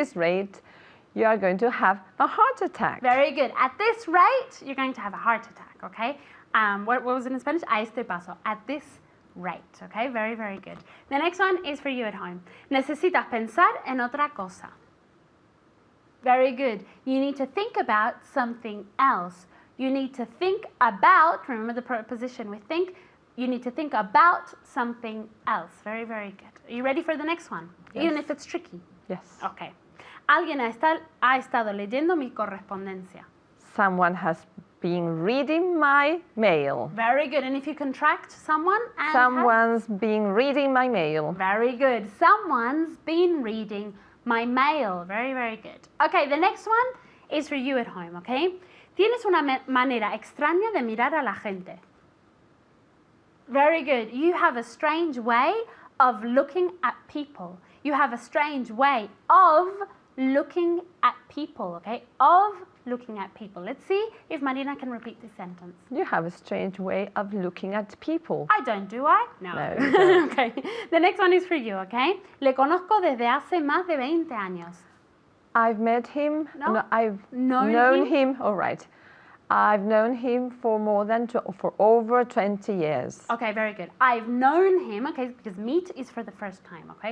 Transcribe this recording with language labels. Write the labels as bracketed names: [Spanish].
[English] At this rate, you are going to have a heart attack. Very good. At this rate, you're going to have a heart attack, okay? What was it in Spanish? A este paso. At this rate, okay? Very, very good. The next one is for you at home. [Spanish] Necesitas pensar en otra cosa. [English] Very good. You need to think about something else. You need to think about, remember the preposition with think, you need to think about something else. Very, very good. Are you ready for the next one? Yes. Even if it's tricky. Yes. Okay. [Spanish] Alguien ha estado leyendo mi correspondencia. [English] Someone has been reading my mail. Very good. And if you contract someone and Someone's been reading my mail. very good. Someone's been reading my mail. Very, very good. Okay, the next one is for you at home, okay? [Spanish] Tienes una manera extraña de mirar a la gente. [English] Very good. You have a strange way of looking at people. You have a strange way of looking at people, okay? Of looking at people. Let's see if Marina can repeat this sentence. You have a strange way of looking at people. I don't, do I? No. No, you don't. Okay. The next one is for you, okay? [Spanish] Le conozco desde hace más de 20 años. [English] I've met him. No. I've Known known him? him. All right. I've known him for for over 20 years. Okay, very good. I've known him, okay, because meet is for the first time, okay?